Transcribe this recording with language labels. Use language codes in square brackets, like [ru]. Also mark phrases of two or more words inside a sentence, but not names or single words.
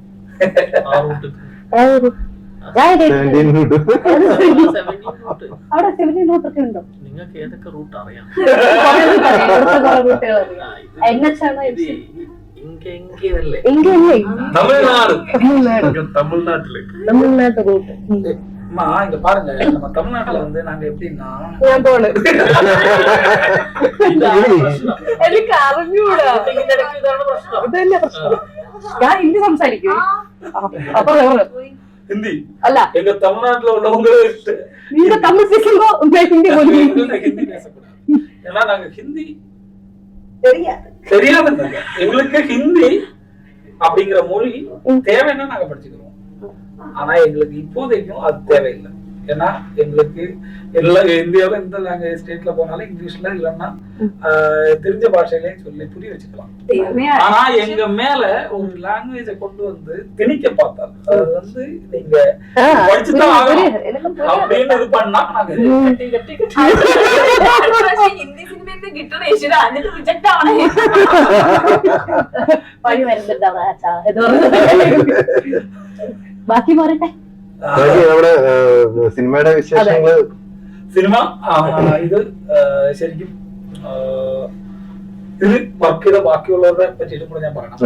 [ml] അവിടെ 17 റൂട്ടൊക്കെ ഉണ്ടോ? നിങ്ങൾക്ക് ഏതൊക്കെ റൂട്ട് അറിയാം? തമിഴ്നാട്ട് റൂട്ട് [ta] இங்க பாருங்க, நம்ம தமிழ்நாட்டுல வந்து நாங்க எப்படின்னா [ml] ഞാൻ പോണ്. എനിക്ക് അറിഞ്ഞൂടാ. ഇതന്നെ പ്രശ്നം. ഞാൻ ഹിന്ദി സംസാരിക്കും. അപ്പൊ [ta] ஹிந்தி அல்ல எங்க தமிழ்நாட்டுல உள்ளவங்களே நீங்க தமிழ் பேசுங்க, ஹிந்தி ஹிந்தி பேசக்கூடாது. ஏன்னா நாங்க ஹிந்தி தெரியாதுங்க. எங்களுக்கு ஹிந்தி அப்படிங்கிற மொழி தேவைன்னா நாங்க படிச்சுக்கிறோம். ஆனா எங்களுக்கு இப்போதைக்கும் அது தேவையில்லை. ஏன்னா எங்களுக்கு எல்லா இந்தியாவில எந்த [en] language state [ta] போனாலும் இங்கிலீஷ்ல இல்லைன்னா தெரிஞ்ச பாஷையிலே சொல்லி புரிய வச்சுக்கலாம். ஆனா எங்க மேல ஒரு லாங்குவேஜ கொண்டு வந்து திணிக்க பார்த்தாரு. அது வந்து நீங்க படிச்சுதான் ஆகணும் அப்படின்னு இது பண்ணா நாங்க [ml] ഹിന്ദി സിനിമ കിട്ടണ ഈശ്വര എന്നിട്ട് റിജക്ട് ആവണേ. പണി വരുന്നുണ്ടാവാ. ബാക്കി പോരട്ടെ. നമ്മുടെ സിനിമയുടെ വിശേഷങ്ങള്. സിനിമ ഇത് ശരിക്കും ഇത് വർക്ക് ചെയ്ത ബാക്കിയുള്ളവരെ പറ്റിയിട്ടും കൂടെ ഞാൻ പറയണം.